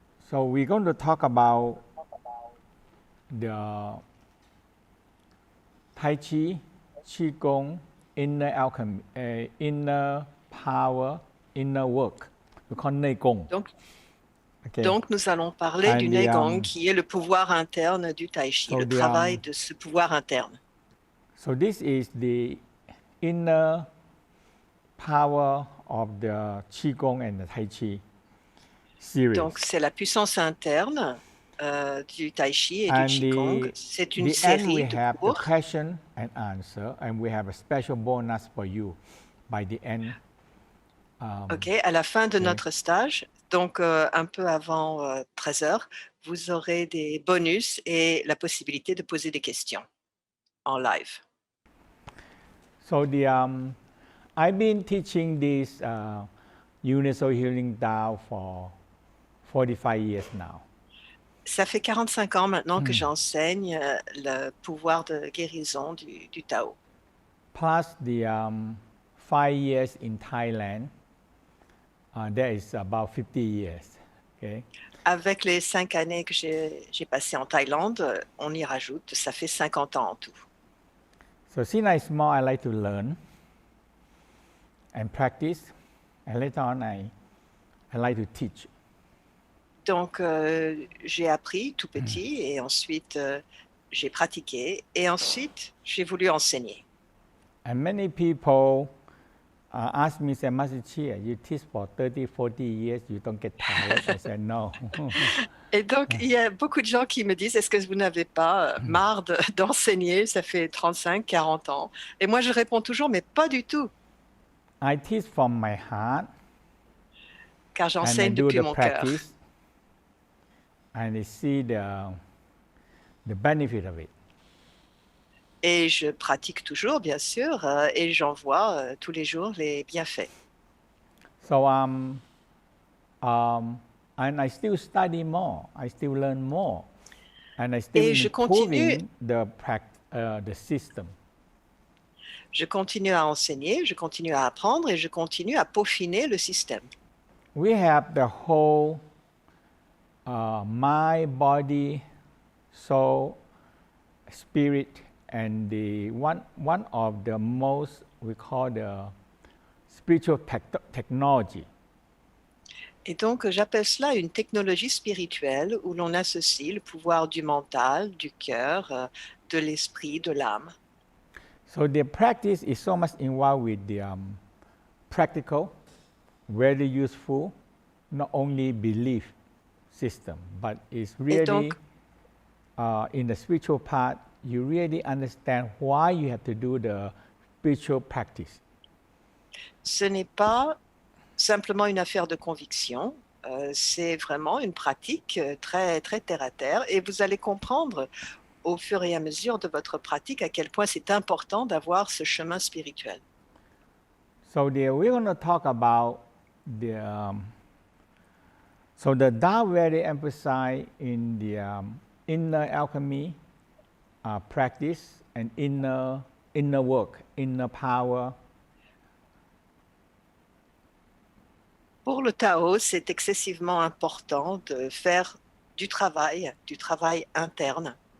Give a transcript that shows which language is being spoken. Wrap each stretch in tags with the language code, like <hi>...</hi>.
<en>so we're going to talk about the Tai Chi, Qigong, inner alchemy, inner power, inner work. We call Nei Gong. Okay.</en> <fr>Donc, nous allons parler du</fr> <en>And</en> <fr>Neigong, qui est le pouvoir interne du Tai Chi, le travail de ce pouvoir interne.</fr> <en>So this is the inner power of the Qigong and the Tai Chi series.</en> <fr>Donc, c'est la puissance interne du Tai Chi et du Qigong. C'est une série de</fr> <en>have</en> <fr>cours.</fr> <en>the question and answer, and we have a special bonus for you by the end.</en> <fr>OK, à la fin de notre stage, donc un peu avant 13 heures, vous aurez des bonus et la possibilité de poser des questions en live.</fr> <en>So I've been teaching this Universal Healing Tao for 45 years now.</en> <fr>Ça fait 45 ans maintenant que j'enseigne le pouvoir de guérison du Tao.</fr> <en>Plus the 5 years in Thailand, that is about 50 years. Okay.</en> <fr>Avec les 5 années que j'ai passées en Thaïlande, on y rajoute, ça fait 50 ans en tout.</fr> <en>So since I'm small, I like to learn and practice, and later on I like to teach.</en> <fr>Donc j'ai appris tout petit et ensuite j'ai pratiqué et ensuite j'ai voulu enseigner.</fr> <en>And many people ask me, say, Master Chia, you teach for 30, 40 years, you don't get tired? I said, no.</en> <fr>Et donc, il y a beaucoup de gens qui me disent, est-ce que vous n'avez pas marre d'enseigner? Ça fait 35, 40 ans. Et moi, je réponds toujours, mais pas du tout.</fr> <en>I teach from my heart.</en> <fr>Car j'enseigne depuis mon cœur.</fr> <en>And I see the benefit of it.</en> <fr>Et je pratique toujours, bien sûr, et j'en vois tous les jours les bienfaits.</fr> <en>So and I still study more. I still learn more, and I still improving the system.</en> <fr>Je continue à enseigner, je continue à apprendre et je continue à peaufiner le système.</fr> <en>We have the whole mind, body, soul, spirit, and the one of the most we call the spiritual technology.</en> <fr>Et donc, j'appelle cela une technologie spirituelle où l'on associe le pouvoir du mental, du cœur, de l'esprit, de l'âme.</fr> <en>So the practice is so much involved with the practical, very useful, not only belief system, but it's really</en> <fr>donc,</fr> <en>in the spiritual part, you really understand why you have to do the spiritual practice.</en> <fr>Ce n'est pas simplement une affaire de conviction, c'est vraiment une pratique très, très terre à terre et vous allez comprendre au fur et à mesure de votre pratique à quel point c'est important d'avoir ce chemin spirituel.</fr> <en>So we're going to talk about the so the Tao very emphasize in the inner alchemy practice and inner work, inner power.</en> <fr>Pour le Tao, c'est excessivement important de faire du travail interne.</fr>